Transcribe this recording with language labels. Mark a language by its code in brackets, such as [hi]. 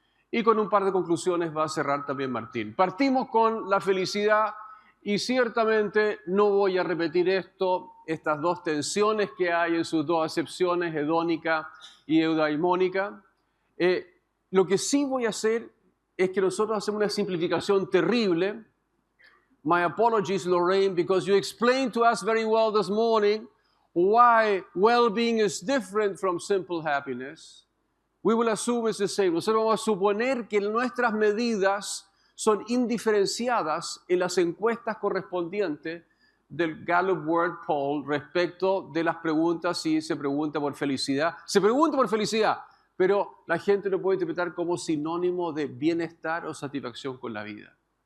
[es] Y con un par de conclusiones va a cerrar también Martín. Partimos con la felicidad y ciertamente no voy a repetir estas dos tensiones que hay en sus dos acepciones, hedónica y eudaimónica. Lo que sí voy a hacer es que nosotros hacemos una simplificación terrible. [en] My apologies, Lorraine, because you explained to us very well this morning why well-being is different from simple happiness. We will assume it's the same. [es] Nosotros vamos a suponer que nuestras medidas son indiferenciadas en las encuestas correspondientes del Gallup World Poll respecto de las preguntas si se pregunta por felicidad. Se pregunta por felicidad, pero la gente lo puede interpretar como sinónimo de bienestar o satisfacción con la vida.